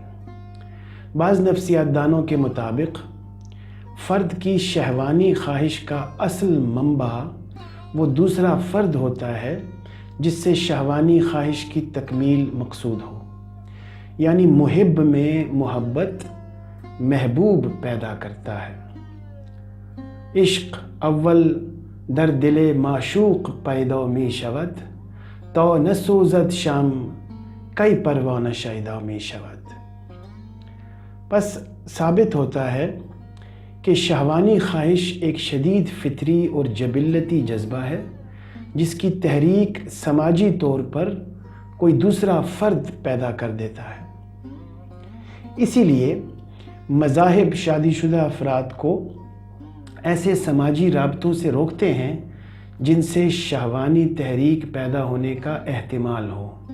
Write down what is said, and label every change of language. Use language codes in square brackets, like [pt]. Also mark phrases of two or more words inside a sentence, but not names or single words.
[ur] بعض نفسیات دانوں کے مطابق فرد کی شہوانی خواہش کا اصل منبع وہ دوسرا فرد ہوتا ہے جس سے شہوانی خواہش کی تکمیل مقصود ہو، یعنی محب میں محبت محبوب پیدا کرتا ہے۔ [fa] عشق اول در دل معشوق پیدا می شود، تا نسوزد شم کئی پروانہ شیدا می شود۔ [ur] پس ثابت ہوتا ہے کہ شہوانی خواہش ایک شدید فطری اور جبلتی جذبہ ہے جس کی تحریک سماجی طور پر کوئی دوسرا فرد پیدا کر دیتا ہے۔ اسی لیے مذاہب شادی شدہ افراد کو ایسے سماجی رابطوں سے روکتے ہیں جن سے شہوانی تحریک پیدا ہونے کا احتمال ہو۔